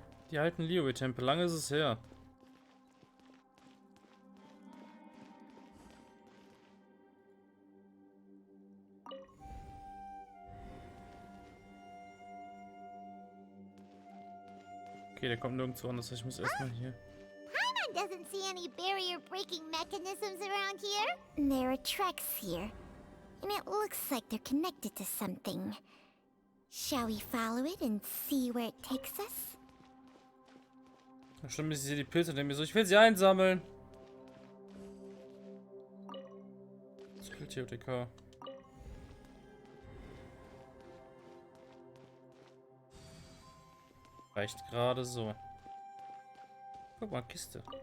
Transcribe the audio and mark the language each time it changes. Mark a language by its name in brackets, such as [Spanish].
[German] Die alten Liyue-Tempel, lange ist es her. Okay, der kommt nirgendwo anders. Ich muss erstmal hier. [English] Paimon doesn't see any barrier-breaking mechanisms around here. There are tracks here, and it looks like they're connected to something. Shall we follow it and see where it takes us? [German] Stimmt, ich sehe die Pilze und denke mir so, ich will sie einsammeln. Skilltheoretiker. Reicht gerade so. Guck mal, Kiste.